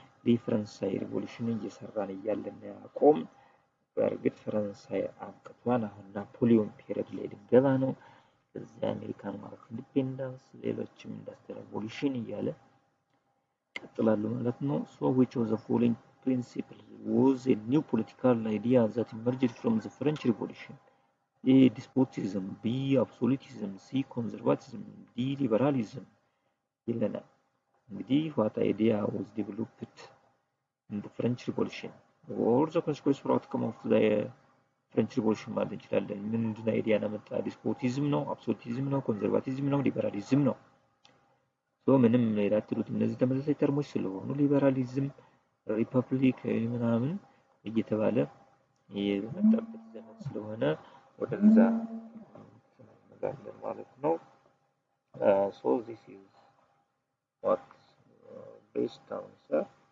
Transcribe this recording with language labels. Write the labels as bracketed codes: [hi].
[am] የፈረንሳይ ሪቮሉሽን እየሰራን እያለን ያቆም በእርግጥ ፈረንሳይ አብቅቷል። አሁን ናፖሊዮን ፔሪድ ላይ ልንገባ ነው። ከዚያ አሜሪካን ማለት ኢንዲፔንደንስ፣ ሌሎችም ኢንዱስትሪ ሪቮሉሽን እያለ ቀጥላሉ ማለት ነው። [en] so which of the following principle was a new political idea that emerged from the French Revolution? A despotism, B absolutism, C conservatism, D liberalism [am] ይለናል። [en] እንግዲህ what idea was developed in the French Revolution or the consequence or outcome of the French Revolution [am] ማለት እንችላለን። ምንድን አይዲያ ያመጣ? ዲስፖቲዝም ነው፣ አብሶሉቲዝም ነው፣ ኮንዘርቫቲዝም ነው፣ ሊበራሊዝም ነው። ምንም ላትሉት እነዚህ ተመሳሳይ ተርሞች ስለሆኑ ሊበራሊዝም፣ ሪፐብሊክ ምናምን እየተባለ የመጣበት ዘመን ስለሆነ ወደዛ እንመጣለን ማለት ነው። [en] so this is what best answer.